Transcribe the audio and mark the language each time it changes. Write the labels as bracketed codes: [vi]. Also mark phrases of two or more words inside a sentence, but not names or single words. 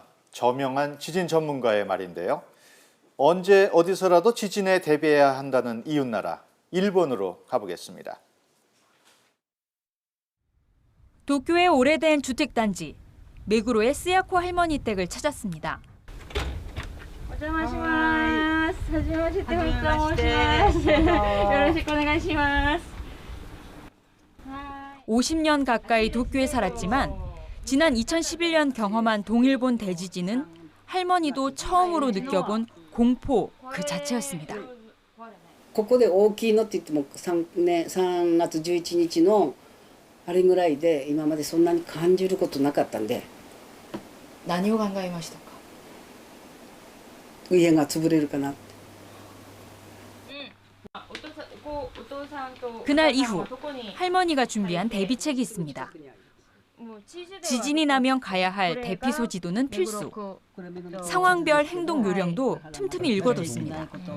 [ko] 저명한 지진 전문가의 말인데요. 언제 어디서라도 지진에 대비해야 한다는 이웃나라 일본으로 가보겠습니다. 도쿄의 오래된 주택단지 메구로의 스야코 할머니 댁을 찾았습니다. [ja] お邪魔します。はじめまして、本当申します。よろしくお願いします。 [ko] 50년 가까이 도쿄에 살았지만 지난 2011년 경험한 동일본 대지진은 할머니도 처음으로 느껴본 공포 그 자체였습니다. [ja] ここで大きいのって言っても3月11日のあれぐらいで今までそんなに感じることなかったんで。何を考えましたか？家が潰れるかな。 [ko] 그날 이후 할머니가 준비한 대비책이 있습니다. 지진이 나면 가야 할 대피소 지도는 필수. 상황별 행동 요령도 틈틈이 읽어뒀습니다.